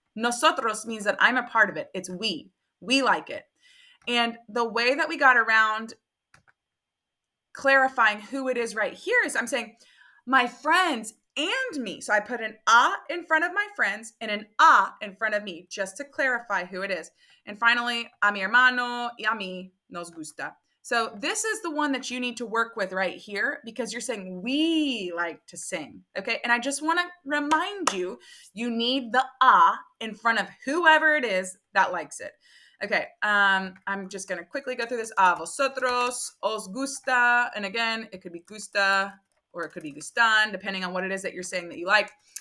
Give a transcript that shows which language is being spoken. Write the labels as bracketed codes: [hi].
[en] Nosotros means that I'm a part of it. It's we. We like it. And the way that we got around clarifying who it is right here is I'm saying my friends and me. So I put an a in front of my friends and an a in front of me just to clarify who it is. And finally, [es] a mi hermano y a mí nos gusta. [en] So this is the one that you need to work with right here because you're saying we like to sing, okay? And I just want to remind you, you need the a in front of whoever it is that likes it. Okay, I'm just going to quickly go through this. [es] A vosotros, os gusta, [en] and again, it could be gusta or it could be gustan, depending on what it is that you're saying that you like.